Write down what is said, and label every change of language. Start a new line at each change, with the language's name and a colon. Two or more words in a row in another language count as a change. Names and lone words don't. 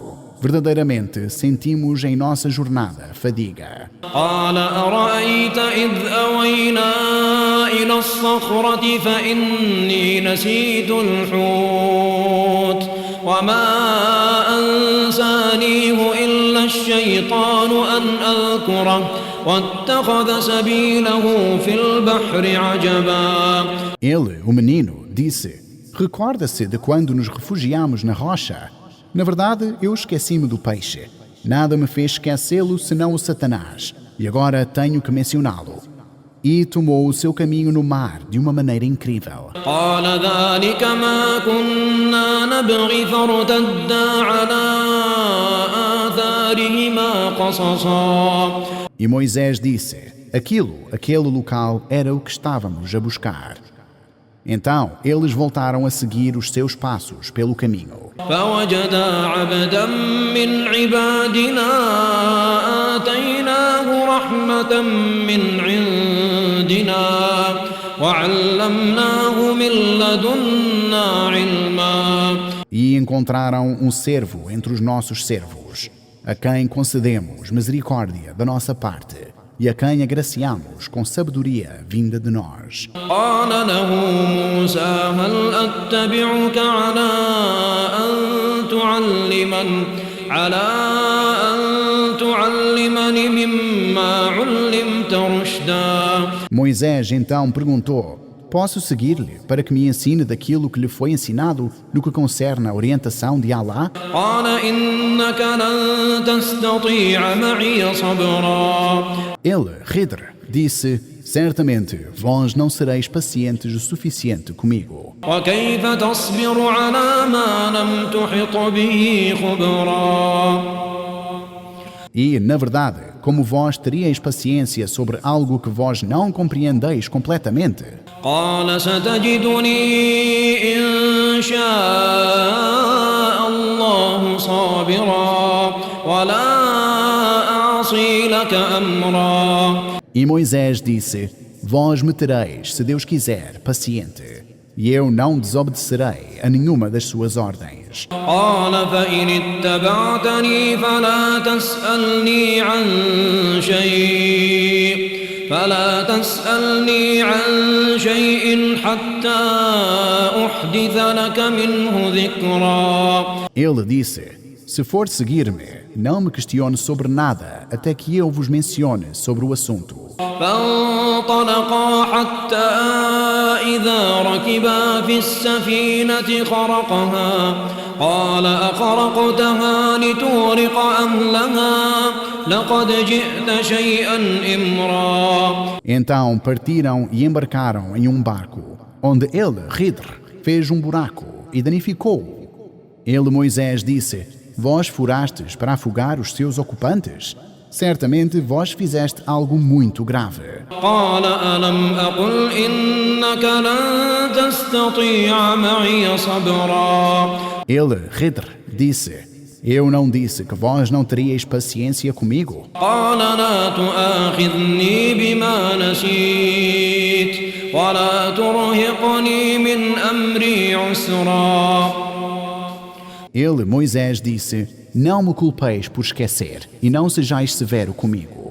Portuguese: Verdadeiramente sentimos em nossa jornada fadiga.
Arabic: قال أرأيت إذ أوينا إلى الصخرة فإني نسيت الحوت وما أنسانيه إلا الشيطان أن أذكره واتخذ سبيله في البحر عجبا.
Portuguese: Ele, o menino, disse: recorda-se de quando nos refugiamos na rocha? Na verdade, eu esqueci-me do peixe. Nada me fez esquecê-lo senão o Satanás, e agora tenho que mencioná-lo. E tomou o seu caminho no mar de uma maneira incrível.
Arabic: قال ذلك ما كنا نبغي فارتدا على آثارهما قصصا.
Portuguese: E Moisés disse: aquele local era o que estávamos a buscar. Então eles voltaram a seguir os seus passos pelo caminho.
Arabic: فوجدا عبدا من عبادنا آتيناه رحمة من عندنا وعلمناه من لدنا علما.
Portuguese: E encontraram um servo entre os nossos servos, a quem concedemos misericórdia da nossa parte e a quem agraciamos com sabedoria vinda de nós.
Arabic: قال له موسى هل أتبعك على أن تعلمني مما علمت رشدا.
Portuguese: Moisés então perguntou: posso seguir-lhe para que me ensine daquilo que lhe foi ensinado no que concerne a orientação de Allah?
Arabic: قال إنك لن تستطيع معي صبرا.
Portuguese: Ele, Khidr, disse: certamente vós não sereis pacientes o suficiente comigo.
Arabic: وكيف تصبر على ما لم تحط به خبرا.
Portuguese: E, na verdade, como vós teríeis paciência sobre algo que vós não compreendeis completamente?
Arabic: قال ستجدني إن شاء الله صابرا ولا أعصي لك أمرا.
Portuguese: E Moisés disse: vós me tereis, se Deus quiser, paciente, e eu não desobedecerei a nenhuma das suas ordens.
Arabic: قال فإن اتبعتني فلا تسألني عن شيء حتى أحدث لك منه ذكرا.
Portuguese: Ele disse: se for seguir-me, não me questione sobre nada até que eu vos mencione sobre o assunto.
Arabic: فانطلقا حتى إذا ركبا في السفينة خرقها قال أخرقتها لتغرق أهلها لقد جئت شيئا إمرا.
Portuguese: Então partiram e embarcaram em um barco, onde ele, Khidr, fez um buraco e danificou-o. Ele, Moisés, disse: vós furastes para afogar os seus ocupantes? Certamente vós fizeste algo muito grave.
Arabic: قال ألم أقل إنك لن تستطيع معي صبرا.
Portuguese: Ele, Khidr, disse: eu não disse que vós não teríeis paciência comigo?
Arabic: قال لا تؤاخذني بما نسيت ولا ترهقني من أمري عسرا.
Portuguese: Ele, Moisés, disse: não me culpeis por esquecer e não sejais severo comigo.